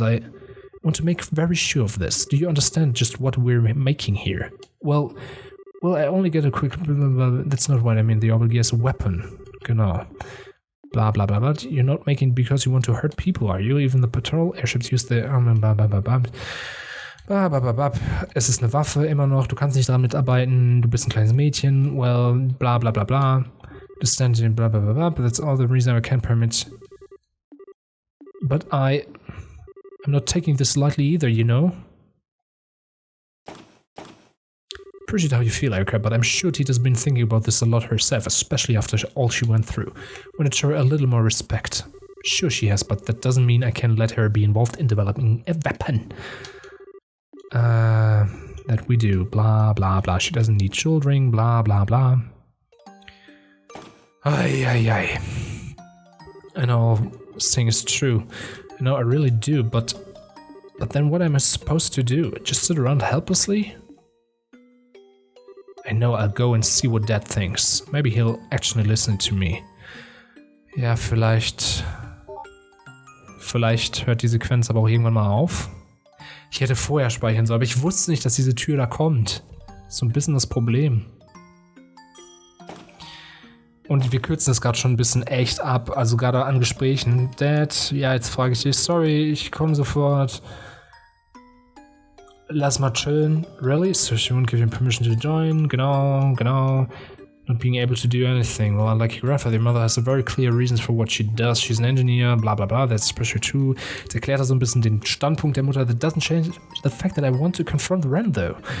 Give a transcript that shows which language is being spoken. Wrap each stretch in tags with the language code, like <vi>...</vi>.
<en>I want to make very sure of this. Do you understand just what we're making here? Well, I only get a quick... That's not what I mean. The Orbital Gear is a weapon. Genau. Blah, blah, blah, blah. You're not making it because you want to hurt people, are you? Even the patrol airships use the... Blah, blah, blah, blah. Blah, blah, blah, blah.</en> <de>Es ist eine Waffe immer noch. Du kannst nicht daran mitarbeiten. Du bist ein kleines Mädchen.</de> <en>Well, blah, blah, blah, blah. The standing, blah, blah, blah, blah. But that's all the reason I can't permit... But I'm not taking this lightly either, you know? Appreciate how you feel, Erica, but I'm sure Tita's been thinking about this a lot herself, especially after all she went through. Want to show her a little more respect. Sure she has, but that doesn't mean I can let her be involved in developing a weapon. That we do. Blah, blah, blah. She doesn't need children. Blah, blah, blah. Ay, ay, ay. I know this thing is true. I know I really do, but then what am I supposed to do? Just sit around helplessly? I know I'll go and see what Dad thinks. Maybe he'll actually listen to me.</en> <de>Ja, vielleicht hört die Sequenz aber auch irgendwann mal auf. Ich hätte vorher speichern sollen, aber ich wusste nicht, dass diese Tür da kommt. So ein bisschen das Problem. Und wir kürzen das gerade schon ein bisschen echt ab, also gerade an Gesprächen. Dad, ja, jetzt frage ich dich, sorry, ich komme sofort. Lass mal chillen. Really?</de> <en>So she won't give you permission to join? Genau. Not being able to do anything. Well, like your grandfather, your mother has a very clear reasons for what she does. She's an engineer, blah blah blah, that's especially true. Jetzt erklärt er so ein bisschen den Standpunkt der Mutter. That doesn't change the fact that I want to confront Ren, though.</en>